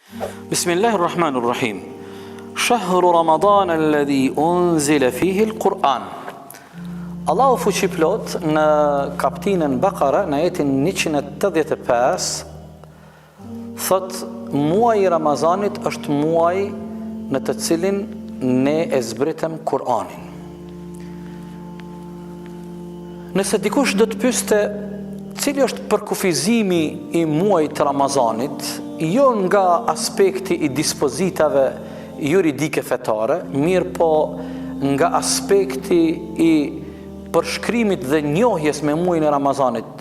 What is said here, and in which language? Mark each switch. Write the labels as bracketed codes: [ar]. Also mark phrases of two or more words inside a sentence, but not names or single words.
[ar] بسم الله الرحمن الرحيم. شهر رمضان الذي أنزل فيه القرآن. [sq] Allahu fuqiplot në kaptinën Bakara, në ajetin 185, thot muaji i Ramazanit është muaji në të cilin ne e zbritëm Kur'anin. Nëse dikush do të pyeste cili është përkufizimi i muajit të Ramazanit, jo nga aspekti i dispozitave juridike fetare, mirë po nga aspekti i përshkrimit dhe njohjes me muajin e Ramazanit.